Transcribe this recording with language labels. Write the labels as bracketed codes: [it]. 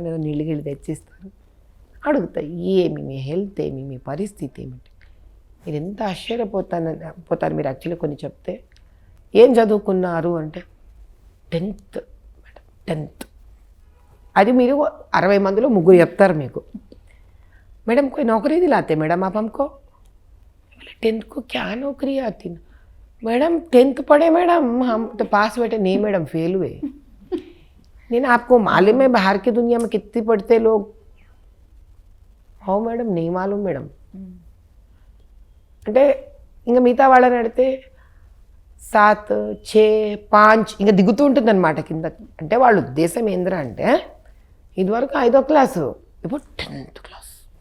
[te] నేను నీళ్ళు తెచ్చిస్తాను, అడుగుతా ఏమి మీ హెల్త్ ఏమి, మీ పరిస్థితి ఏమిటి. మీరు ఎంత ఆశ్చర్యపోతారు మీరు యాక్చువల్లీ కొన్ని చెప్తే. ఏం చదువుకున్నారు అంటే 10th మేడం 10th. అది మీరు 60 మందిలో 3 చెప్తారు మీకు. [hi] मैडम कोई नौकरी दिलाते मैडम आप हमको? बोले 10th को क्या नौकरी आती ना मैडम 10th पढ़े मैडम हम तो पास बैठे नहीं मैडम फेल हुए. नहीं ना आपको मालूम है बाहर की दुनिया में कितने पढ़ते लोग? हाँ मैडम नहीं मालूम मैडम. [te] అంటే ఇంకా మిగతా వాళ్ళని అడిగితే 7, 6, 5 ఇంకా దిగుతూ ఉంటుంది అనమాట కింద. అంటే వాళ్ళ ఉద్దేశం ఏంద్రా అంటే ఇదివరకు 5వ క్లాసు ఇప్పుడు 10th క్లాస్.